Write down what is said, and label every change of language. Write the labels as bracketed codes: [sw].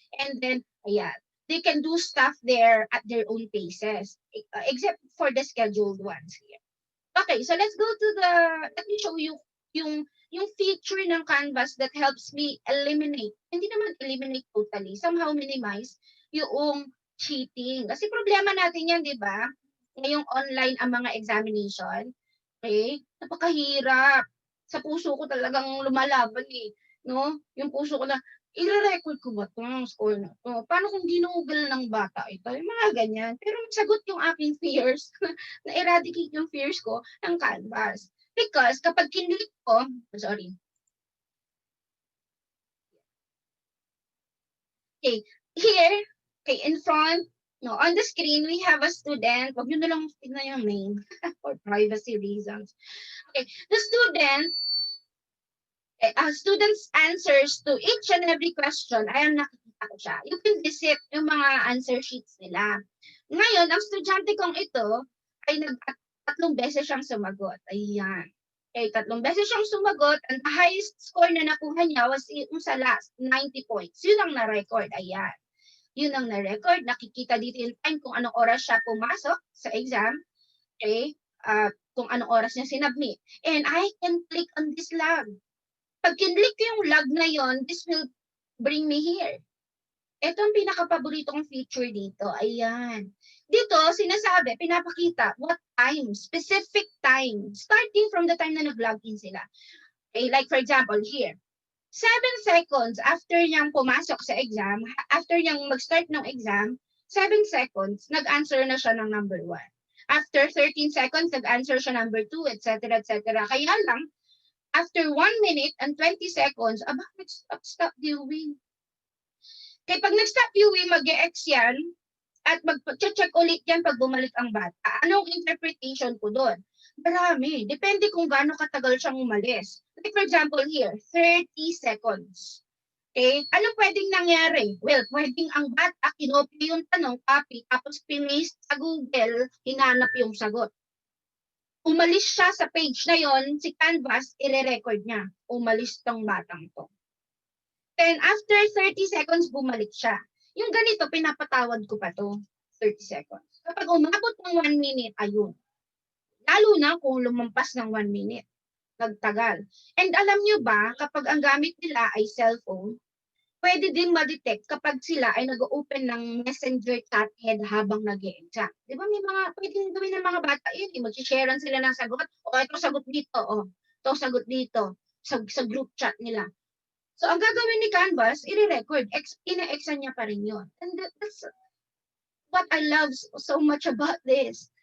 [en] And then, ayan, they can do stuff there at their own paces, except for the scheduled ones here. Okay, so let's go to let me show you yung feature ng Canvas that helps me eliminate, [tl] hindi naman [en] eliminate totally, somehow minimize yung cheating. [tl] Kasi problema natin yan, di ba? Ngayong online ang mga examination, okay? Napakahirap. Sa puso ko talagang lumalaban eh. No? Yung puso ko na, i-record ko ba ito, score na ito? Paano kung ginugol ng bata ito? Yung mga ganyan. Pero sagot yung aking fears, na-eradicate yung fears ko ng Canvas. Because kapag kinlik ko, sorry. [en] Okay, here, okay, in front, no, on the screen, we have a student. [tl] Wag nyo na lang tignan yung name [en] for privacy reasons. Okay, the student, students' answers to each and every question, [tl] ayan, nakikita ko siya. [en] You can visit yung mga answer sheets nila. [tl] Ngayon, ang estudyante kong ito ay tatlong beses siyang sumagot. Ayan. Okay, tatlong beses siyang sumagot. [en] And the highest score [tl] na nakuha niya [en] was yung sa last, 90 points. [tl] Yun ang na-record. Ayan. Yun ang na-record. Nakikita dito yung time kung anong oras siya pumasok sa exam. [en] Okay? [tl] Kung anong oras niya sinubmit. [en] And I can click on this log. [tl] Pag kinlik ko yung log na yon, [en] this will bring me here. [tl] Ito ang pinaka-paborito kong feature dito. Ayan. Dito, sinasabi, pinapakita [en] what time, specific time, starting from the time [tl] na nag-login sila. Okay, [en] like for example, here, [tl] 7 seconds after niyang pumasok sa exam, after niyang mag-start ng exam, 7 seconds, nag-answer na siya ng number 1. After 13 seconds, nag-answer siya number 2, etc., etc. Kaya lang, after 1 minute and 20 seconds, stop viewing. Kaya pag nag-stop viewing, mag-e-X yan, at mag-check ulit yan pag bumalik ang bata. Anong interpretation ko doon? Marami. Depende kung gaano katagal siyang umalis. [en] Like for example here, 30 seconds. Okay? [tl] Anong pwedeng nangyari? Well, pwedeng ang bata, kinopy yung tanong, copy, tapos pinost sa Google, hinanap yung sagot. Umalis siya sa page na yon, si Canvas, ire-record niya. Umalis tong batang to. Then after 30 seconds, bumalik siya. Yung ganito, pinapatawad ko pa to, 30 seconds. Kapag umabot ng 1 minute, ayun. Lalo na kung lumampas ng 1 minute. Nagtagal. And alam nyo ba, kapag ang gamit nila ay cellphone, pwede din ma-detect kapag sila ay nag-open ng messenger chat head habang nag-e-exam. Di ba may mga, pwedeng gawin ng mga bata yun, mag-sharean sila ng sagot, o ito sagot dito, o ito sagot dito, sa group chat nila. So, ang gagawin ni Canvas, i-record, ina-exam niya pa rin yun. [en] And that's what I love so much about this.